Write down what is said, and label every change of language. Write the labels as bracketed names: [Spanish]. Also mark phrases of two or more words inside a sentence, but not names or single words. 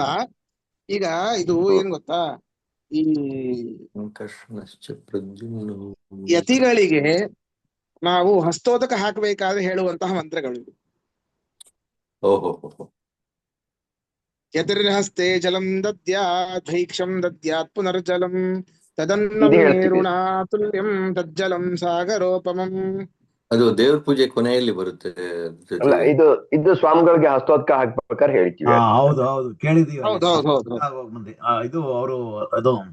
[Kannada] ಈಗ ಇದು ಏನ್ ಗೊತ್ತಾ, ಈ ಯತಿಗಳಿಗೆ ನಾವು ಹಸ್ತೋದಕ ಹಾಕಬೇಕಾದ್ರೆ ಹೇಳುವಂತಹ ಮಂತ್ರಗಳು. [Sanskrit] ಯತಿರ್ಹಸ್ತೆ ಜಲಂ ದದ್ಯಾತ್ ಭೈಕ್ಷಂ ದದ್ಯಾತ್ ಪುನರ್ಜಲಂ ತದನ್ನಂ ಮೇರುಣಾ ತುಲ್ಯಂ ತಜ್ಜಲಂ ಸಾಗರೋಪಮಂ. [Kannada] ಅದು ದೇವ್ರ ಪೂಜೆ ಕೊನೆಯಲ್ಲಿ ಬರುತ್ತೆ. ಅಲ್ಲ, ಇದು ಸ್ವಾಮಿಗಳಿಗೆ ಹಸ್ತೋದಕ ಹಾಕ್ಬೇಕಾದ್ರೆ ಹೇಳ್ತೀವಿ. ಹೌದು ಕೇಳಿದೀವಿ. ಹೌದು. ಇದು ಅವರು ಅದು